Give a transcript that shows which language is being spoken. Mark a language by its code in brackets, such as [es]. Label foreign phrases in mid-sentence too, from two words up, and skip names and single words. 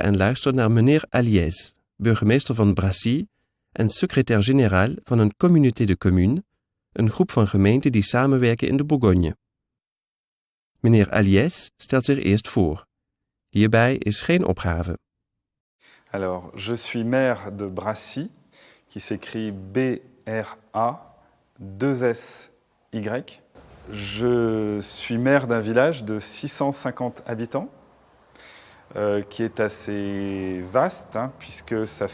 [nl] en luisteren naar meneer Aliès, burgemeester van Brassy en secrétaire-général van een [fr] communauté de communes, [nl] een groep van gemeenten die samenwerken in de Bourgogne. Meneer Aliès stelt zich eerst voor. Hierbij is geen opgave. [fr] Alors, je suis maire de Brassy, qui s'écrit B-R-A-2-S-Y. Je suis maire d'un village de 650 habitants, qui est assez vaste, puisque ça